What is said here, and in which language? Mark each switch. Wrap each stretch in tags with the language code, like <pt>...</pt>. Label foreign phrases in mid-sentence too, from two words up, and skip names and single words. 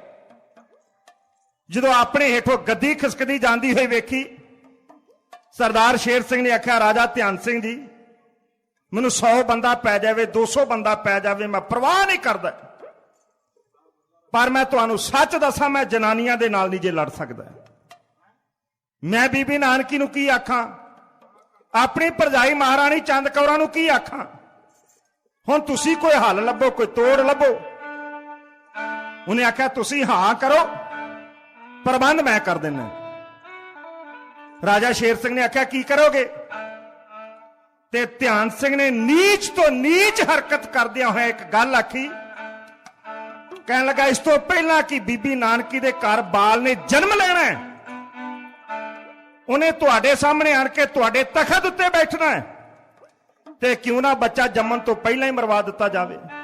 <pa>ਜਦੋਂ ਆਪਣੇ ਹੇਠੋਂ ਗੱਦੀ ਖਿਸਕਦੀ ਜਾਂਦੀ ਹੋਈ ਵੇਖੀ, ਸਰਦਾਰ ਸ਼ੇਰ ਸਿੰਘ ਨੇ ਆਖਿਆ ਰਾਜਾ ਧਿਆਨ ਸਿੰਘ ਜੀ, ਮੈਨੂੰ 100 ਬੰਦਾ ਪੈ ਜਾਵੇ, 200 ਬੰਦਾ ਪੈ ਜਾਵੇ, ਮੈਂ ਪਰਵਾਹ ਨਹੀਂ ਕਰਦਾ, ਪਰ ਮੈਂ ਤੁਹਾਨੂੰ ਸੱਚ ਦੱਸਾਂ ਮੈਂ ਜਨਾਨੀਆਂ ਦੇ ਨਾਲ ਨਹੀਂ ਜੇ ਲੜ ਸਕਦਾ। ਮੈਂ ਬੀਬੀ ਨਾਨਕੀ ਨੂੰ ਕੀ ਆਖਾਂ? ਅਪਣੀ ਭਰਜਾਈ ਮਹਾਰਾਣੀ ਚੰਦ ਕੌਰਾਂ ਨੂੰ ਕੀ ਆਖਾਂ? ਹੁਣ ਤੁਸੀਂ ਕੋਈ ਹੱਲ ਲੱਭੋ, ਕੋਈ ਤੋੜ ਲੱਭੋ। ਉਨ੍ਹੇਂ ਆਖਿਆ ਤੁਸੀਂ ਹਾਂ ਕਰੋ, ਪ੍ਰਬੰਧ ਮੈਂ ਕਰ ਦੇਣਾ। ਰਾਜਾ ਸ਼ੇਰ ਸਿੰਘ ਨੇ ਆਖਿਆ ਕੀ ਕਰੋਗੇ? ਤੇ ਧਿਆਨ ਸਿੰਘ ਨੇ ਨੀਚ ਤੋਂ ਨੀਚ ਹਰਕਤ ਕਰਦਿਆਂ ਹੋਏ ਇੱਕ ਗੱਲ ਆਖੀ, ਕਹਿਣ ਲੱਗਾ ਇਸ ਤੋਂ ਪਹਿਲਾਂ ਕਿ ਬੀਬੀ ਨਾਨਕੀ ਦੇ ਘਰ ਬਾਲ ਨੇ ਜਨਮ ਲੈਣਾ ਹੈ, ਉਨ੍ਹੇਂ ਤੁਹਾਡੇ ਸਾਹਮਣੇ ਆਣ ਕੇ ਤੁਹਾਡੇ ਤਖ਼ਤ ਉੱਤੇ ਬੈਠਣਾ ਹੈ, ਤੇ ਕਿਉਂ ਨਾ ਬੱਚਾ ਜੰਮਣ ਤੋਂ ਪਹਿਲਾਂ ਹੀ ਮਰਵਾ ਦਿੱਤਾ ਜਾਵੇ,</pa>